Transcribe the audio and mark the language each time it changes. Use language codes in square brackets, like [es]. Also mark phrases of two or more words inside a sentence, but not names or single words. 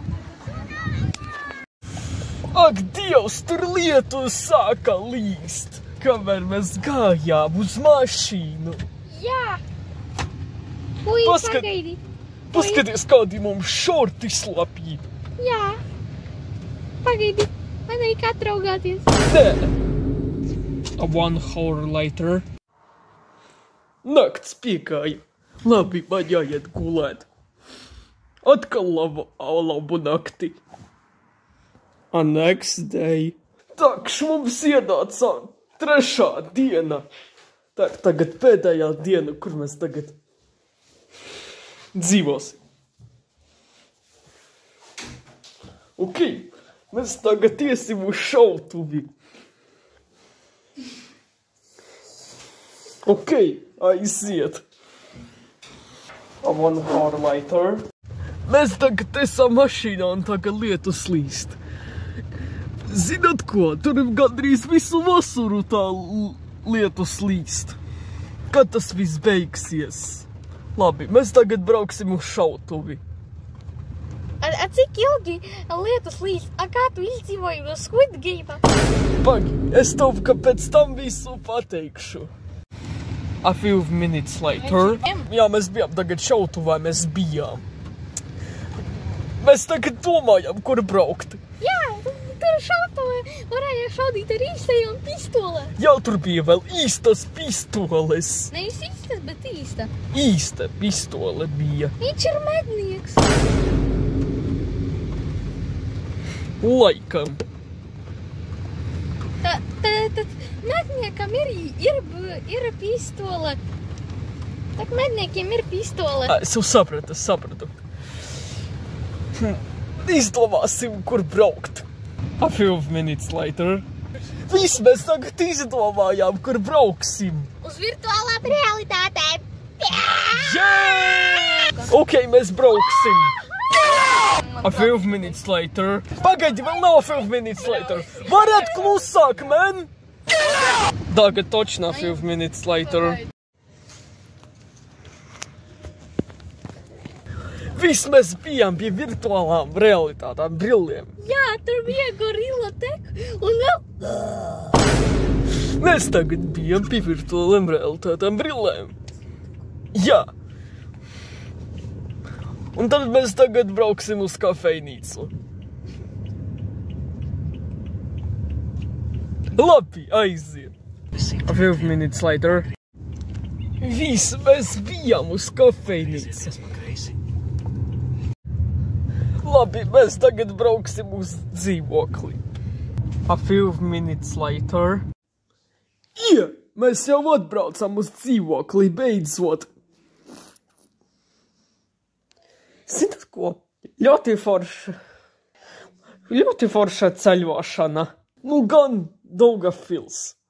[lv] Ak, Dievs, tur lietus sāka līst. kamēr mēs gājām uz mašīnu. Jā. Puiši, pagaidi. Paskaties, kādi mums šorti slapji. Jā. Pagaidi. Man arī kā traugāties. Nē. [en] A 1 hour later. [lv] Nakts piegāja. Labi, man jāiet gulēt. Atkal labu nakti. [en] A next day. [lv] Takš mums ienāca 3. diena. Tagad pēdējā diena, kur mēs tagad dzīvosim. Ok, mēs tagad iesim uz šautuvi. Ok, aiziet. [en] A 1 hour later. [lv] Mēs tagad esam mašīnā un tagad lietus līst. Zināt ko, tur ir gandrīz visu vasaru tā lietus līst. Kad tas viss beigsies? Labi, mēs tagad brauksim uz šautuvi. A cik ilgi lietus līst? A kā tu izdzīvoji no Squid Game? Pagi, es tev, ka pēc tam visu pateikšu. [en] A few minutes later. [lv] Jā, mēs bijām tagad šautuvā, mēs bijām. Mēs tagad domājam, kur braukt. Jā, tur šautuvē varēja šaudīt ar īstajām pistolēm. Jā, tur bija vēl īstas pistoles. Nevis īstas, bet īsta. Īsta pistole bija. Viņš ir mednieks. Laikam. Tad medniekam ir pistole. Tak medniekiem ir pistole. Es jau sapratu. Izdomāsim, kur braukt. [en] A few minutes later. [lv] Viss mēs tagad izdomājām, kur brauksim. Uz virtuālām realitātēm. Yeah! Ok, mēs brauksim. [en] A few minutes later. [lv] Pagaidi, vēl nav [en] a few minutes later. [lv] Varat klusāk, man? Tagad точно [en] a few minutes later. [lv] Viss mēs bijām pie virtuālām realitātām brillēm. Jā, tur bija gorilla tek un vēl... Mēs tagad bijām pie virtuālām realitātām brillēm. Jā. Un tad mēs tagad brauksim uz kafejnīcu. Labi, aiziet. [en] A few minutes later. [lv] Viss, mēs bijām uz kafejnīcu. Labi, mēs tagad brauksim uz dzīvokli. [en] A few minutes later. [lv] Jā, mēs jau atbraucam uz dzīvokli, beidzot. Zināt ko? Ļoti forša ceļošana. Nu, gan Daugavpils.